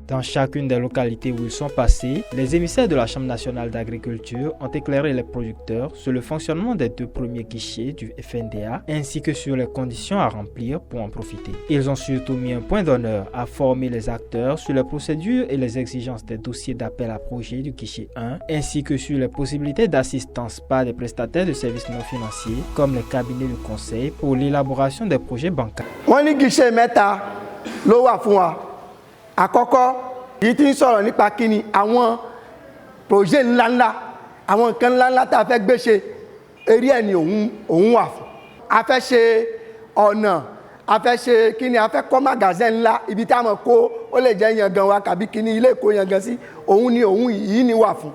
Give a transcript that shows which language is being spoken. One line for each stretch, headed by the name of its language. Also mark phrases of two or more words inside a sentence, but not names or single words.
French: Dans chacune des localités où ils sont passés, les émissaires de la Chambre nationale d'agriculture ont éclairé les producteurs sur le fonctionnement des 2 premiers guichets du FNDA ainsi que sur les conditions à remplir pour en profiter. Ils ont surtout mis un point d'honneur à former les acteurs sur les procédures et les exigences des dossiers d'appel à projet du guichet 1 ainsi que sur les possibilités d'assistance par des prestataires de services non financiers comme les cabinets de conseil pour l'élaboration des projets bancaires.
Yoruba: Ló wà fún wa àkọ́kọ́ yìí tí ń sọ̀rọ̀ nípa kíni àwọn projet ńláńlá àwọn nǹkan ńláńlá tá a fẹ́ gbé ṣe eré ẹ̀ ni òun wà fún. A fẹ́ ṣe ọ̀nà a fẹ́ ṣe kíni a fẹ́ kọ́ magasin ńlá ibi tá a mọ̀ kó ó lè jẹ́ yangan wa tàbí kíni ilé ìkó yangan sí òun yìí ni wà fún.